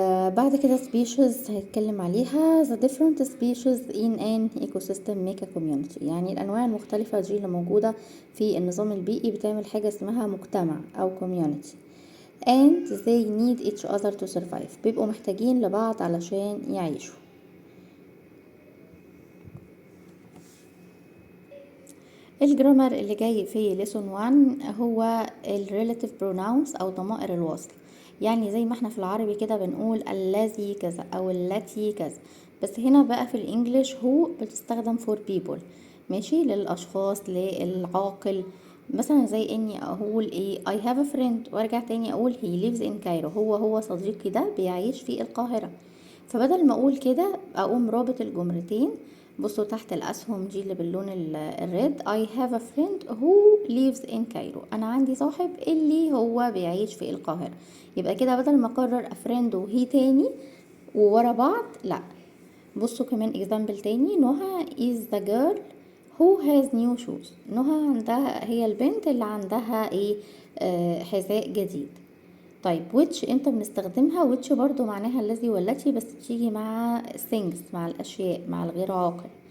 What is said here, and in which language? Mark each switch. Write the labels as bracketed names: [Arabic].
[Arabic] بعد كده species هيتكلم عليها. [English] the different species in an ecosystem make a community. [Arabic] يعني الانواع المختلفة دي اللي موجودة في النظام البيئي بتعمل حاجة اسمها مجتمع او community. [English] and they need each other to survive. [Arabic] بيبقوا محتاجين لبعض علشان يعيشوا. الجرامر اللي جاي في lesson 1 هو ال relative pronouns او ضمائر الوصل. يعني زي ما احنا في العربي كده بنقول الذي كذا او التي كذا، بس هنا بقى في الانجليش هو بتستخدم [English] for people، [Arabic] ماشي، للاشخاص، للعاقل. مثلا زي اني اقول ايه [English] I have a friend، [Arabic] وارجع تاني اقول [English] he lives in Cairo. [Arabic] هو صديقي ده بيعيش في القاهرة. فبدل ما اقول كده اقوم رابط الجملتين. بصوا تحت الاسهم دي اللي باللون الريد [English] I have a friend who lives in Cairo. [Arabic] انا عندي صاحب اللي هو بيعيش في القاهرة. يبقى كده بدل ما اكرر a friend وهي تاني وورا بعض، لا، بصوا كمان example تاني. [English] نهى is the girl who has new shoes. [Arabic] نهى عندها، هي البنت اللي عندها ايه، حذاء جديد. طيب which امتى بنستخدمها؟ which برضو معناها الذي والتي، بس تيجي مع things، مع الاشياء، مع الغير عاقل.